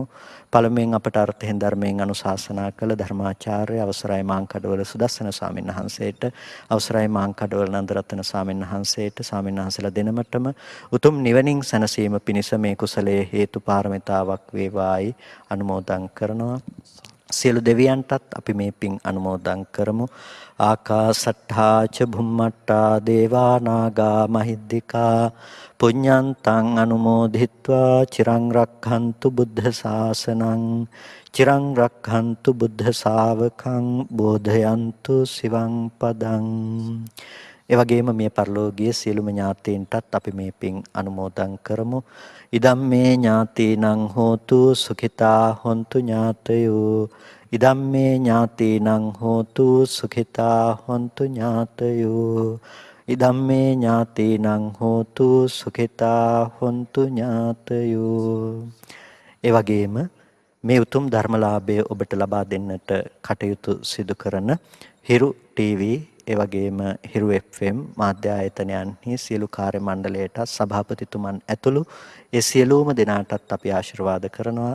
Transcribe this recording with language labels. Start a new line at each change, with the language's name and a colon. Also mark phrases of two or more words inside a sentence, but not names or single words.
Sinhala: පළමුවෙන් අපට අර්ථයෙන් ධර්මයෙන් අනුශාසනා කළ ධර්මාචාර්ය අවසරයි මාංකඩවල සුදස්සන ස්වාමීන් වහන්සේට, අවසරයි මාංකඩවල නන්දරත්න ස්වාමීන් වහන්සේට, ස්වාමීන් වහන්සේලා දෙනමටම උතුම් නිවනින් සැනසීම පිණිස මේ කුසලයේ හේතු පාරමිතාවක් වේවායි අනුමෝදන් කරනවා. සියලු දෙවියන්ටත් අපි මේ පින් අනුමෝදන් කරමු.
Pali: ආකාසට්ඨා ච භුම්මට්ඨා දේවා නාග මහිද්దికා පුඤ්ඤන්තං අනුමෝදිත්වා චිරං රක්ඛන්තු බුද්ධ ශාසනං චිරං රක්ඛන්තු බුද්ධ ශාවකං බෝධයන්තු සිවං පදං.
Sinhala: ඒ වගේම මේ පරලෝකීය සියලුම ඥාතීන්ටත් අපි මේ පින් අනුමෝදන් කරමු.
Pali: ඉදම් මේ ඥාතීනං හෝතු සුඛිතා හොන්තු ඥාතයෝ. ඉදම් මේ ඥාතීනං හෝතු සුඛිතා හොන්තු ඥාතයෝ. ඉදම් මේ ඥාතීනං හෝතු සුඛිතා හොන්තු ඥාතයෝ.
Sinhala: ඒ වගේම මේ උතුම් ධර්මලාභය ඔබට ලබා දෙන්නට කටයුතු සිදු කරන හිරු TV ඒ වගේම හිරු FM මාධ්‍ය ආයතනයන්හි සියලු කාර්ය මණ්ඩලයට සභාපතිතුමන් ඇතුළු ඒ සියලුම දෙනාටත් අපි ආශිර්වාද කරනවා.